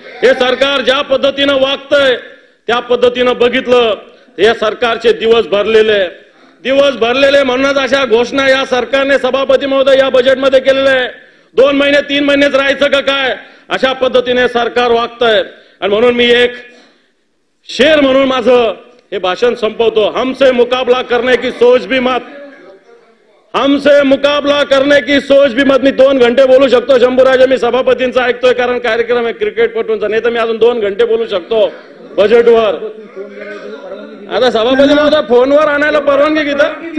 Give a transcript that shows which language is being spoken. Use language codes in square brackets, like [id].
[mr] हे सरकार ज्या पद्धतीनं वागतंय त्या पद्धतीनं बघितलं हे सरकारचे दिवस भरलेले म्हणूनच अशा घोषणा या सरकारने सभापती महोदय या बजेटमध्ये केलेल्या आहे. 2 महिने 3 महिनेच राहायचं का काय अशा पद्धतीने सरकार वागतंय. आणि म्हणून मी एक शेर म्हणून माझं हे भाषण संपवतो. [hi] हमसे मुकाबला करने की सोच भी मत, हमसे मुकाबला करने की सोच भी मत. [mr] मी 2 घंटे बोलू शकतो शंभूराजे, मी सभापतींचा ऐकतोय कारण कार्यक्रम आहे क्रिकेटपटूंचा, नाही तर मी अजून 2 घंटे बोलू शकतो बजेटवर. आता सभापती महोदय फोनवर आणायला परवानगी घेतात.